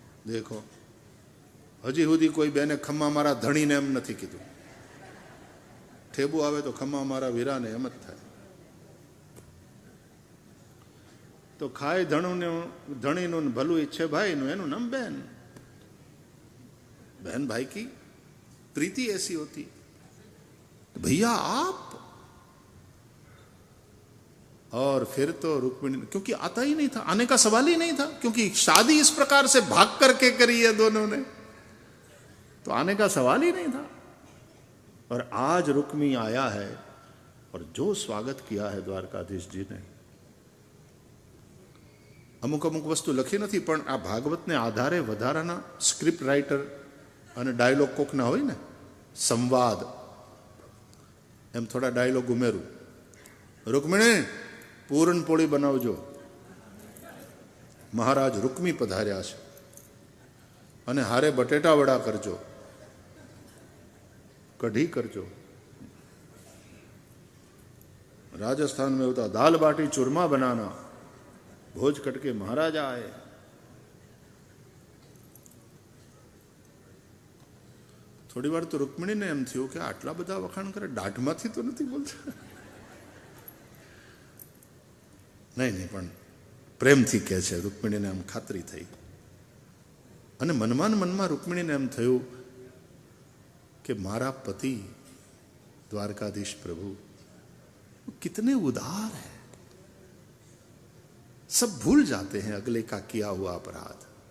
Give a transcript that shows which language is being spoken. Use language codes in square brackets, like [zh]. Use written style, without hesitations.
[gu] દેખો હજી સુધી કોઈ બેને ખમ્મા મારા ધણીને એમ નથી કીધું. ઠેબુ આવે તો ખમ્મા મારા વીરાને એમ જ થાય. તો ખાય ધણીનું ભલું ઈચ્છે ભાઈનું, એનું નામ બેન. [hi] बहन भाई की प्रीति ऐसी होती. भैया आप. और फिर तो रुक्मिणी, क्योंकि आता ही नहीं था, आने का सवाल ही नहीं था, क्योंकि शादी इस प्रकार से भाग करके करी है दोनों ने, तो आने का सवाल ही नहीं था. और आज रुक्मी आया है और जो स्वागत किया है द्वारकाधीश जी ने. [gu] અમુક અમુક વસ્તુ લખી નથી, પણ આ ભાગવતને આધારે વધારાના સ્ક્રિપ્ટ રાઇટર અને ડાયલોગ કોકના હોય ને, સંવાદ, એમ થોડા ડાયલોગ ઉમેરું. રૂકમિણી પૂરણપોળી બનાવજો, મહારાજ રૂકમી પધાર્યા છે, અને હારે બટેટા વડા કરજો, કઢી કરજો. [hi] राजस्थान में होता दाल बाटी चूरमा बनाना, भोज कटके महाराजा आए. [gu] થોડી વાર તો રૂકમિણીને એમ થયું કે આટલા બધા વખાણ કરે, દાઢમાંથી તો નથી બોલતા. નહીં નહીં, પણ પ્રેમથી કહે છે. રૂકમિણીને આમ ખાતરી થઈ, અને મનમાં મનમાં રૂકમિણીને એમ થયું કે મારા પતિ [hi] द्वारकाधीश प्रभु कितने उदार हैं, सब भूल जाते हैं अगले का किया हुआ अपराध.